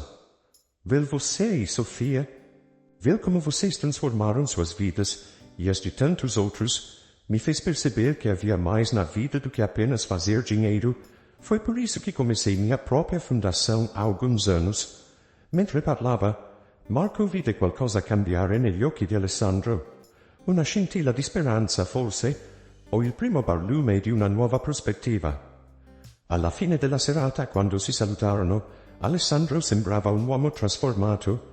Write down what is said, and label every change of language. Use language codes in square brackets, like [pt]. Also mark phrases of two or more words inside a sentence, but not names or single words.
[pt] Ver você e Sofia, ver como vocês transformaram suas vidas e as de tantos outros, me fez perceber que havia mais na vida do que apenas fazer dinheiro. Foi por isso que comecei minha própria fundação há alguns anos. [it] Mentre parlava, Marco vide qualcosa cambiare negli occhi di Alessandro. Una scintilla di speranza, forse, o il primo barlume di una nuova prospettiva. Alla fine della serata, quando si salutarono, Alessandro sembrava un uomo trasformato.